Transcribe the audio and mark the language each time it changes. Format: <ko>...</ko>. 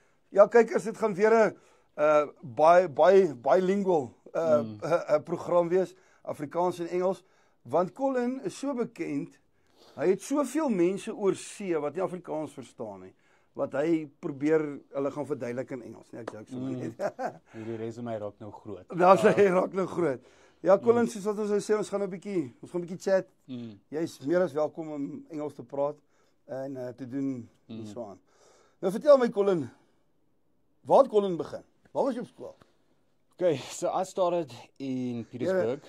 <af>Ja, kykers, dit gaan weer 'n bilingual program wees, Afrikaans en Engels, want Colin is so bekend. Hy het soveel mense oor see wat nie Afrikaans verstaan nie, wat hy probeer hulle gaan verduidelik in Engels, nee, ek joke sommer net. Hierdie resume raak nou groot. Hy raak nou groot. Ja, Colin, soos wat ons sê, ons gaan 'n bietjie chat. Jy's meer as welkom om Engels te praat en te doen en so aan. Nou vertel my, Colin, waar het Colin begin? Waar was jy op skool?</af> <en>Okay, so I started in Petersburg.</en>